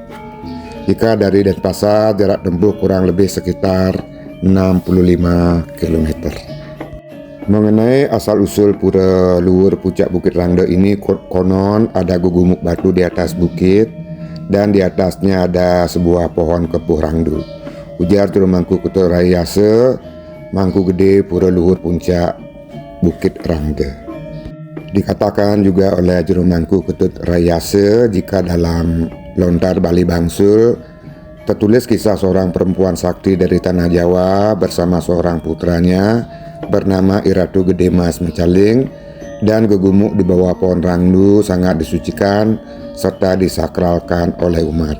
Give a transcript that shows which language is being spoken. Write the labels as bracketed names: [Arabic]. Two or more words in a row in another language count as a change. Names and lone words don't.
[Indonesian] Jika dari Denpasar jarak tempuh kurang lebih sekitar 65 km. Mengenai asal-usul Pura Luhur Puncak Bukit Rangde ini, konon ada gugumuk batu di atas bukit dan di atasnya ada sebuah pohon kepuh rangdu. Ujar Juru Mangku Ketut Rayase, Mangku Gede Pura Luhur Puncak Bukit Rangde. Dikatakan juga oleh Juru Mangku Ketut Rayase jika dalam lontar Bali Bangsul tertulis kisah seorang perempuan sakti dari Tanah Jawa bersama seorang putranya bernama Iratu Gede Mas Mecaling, dan gegumuk di bawah pohon rangdu sangat disucikan serta disakralkan oleh umat.